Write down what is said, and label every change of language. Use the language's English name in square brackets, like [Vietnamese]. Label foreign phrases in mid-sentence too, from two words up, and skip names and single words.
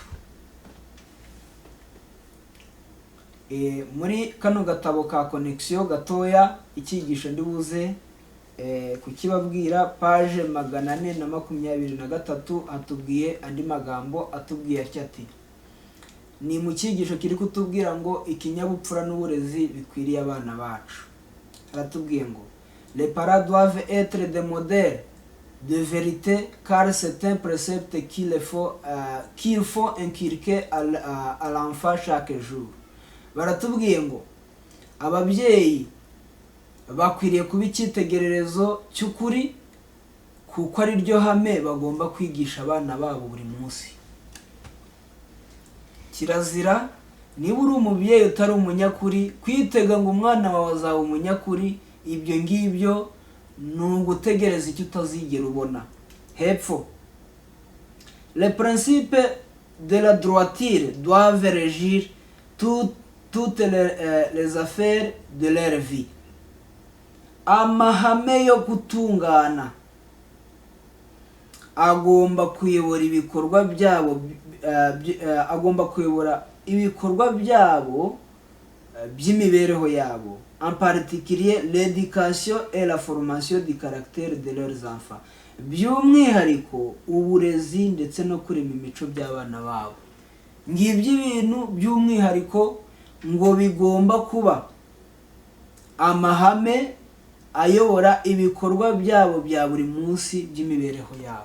[Kinyarwanda] Muri kano gatabo ka connexion gatoya icyigisho ndibuze kukibabwira, page 423 atubwiye andi magambo atubwiye ati ni mu cyigisho kiri kutubwira ngo ikinyabupfura n'uburezi bikwiriye abana bacu. Aratubwiye ngo [French] les parents doivent être des modèles de vérité car c'est un précepte qu'il faut inculquer à l'enfant chaque jour. [Kinyarwanda] Baratubwiye ngo ababyeyi bakwiriye kuba icyitegererezo cy'ukuri kuko ari ryo hame bagomba kwigisha abana babo buri munsi. Kirazira niba uri umubyeyi utari umunyakuri kwitega ngo umwana wawe azaba umunyakuri. Ibyo ngibyo ni ugutegereza icyo utazigera ubona. Hepfo, [French] les principes de la droiture doivent régir toutes les affaires de leur vie. [Kinyarwanda] Amahame yo gutungana agomba kuyobora ibikorwa byabo, by'imibereho yabo, [French] en particulier l'éducation et la formation du caractère de leurs enfants. [Kinyarwanda] By'umwihariko uburezi ndetse no kurema imico by'abana babo. ngibyo ibintu by'umwihariko ngo bigomba kuba amahame ayobora ibikorwa byabo bya buri munsi by'imibereho yabo.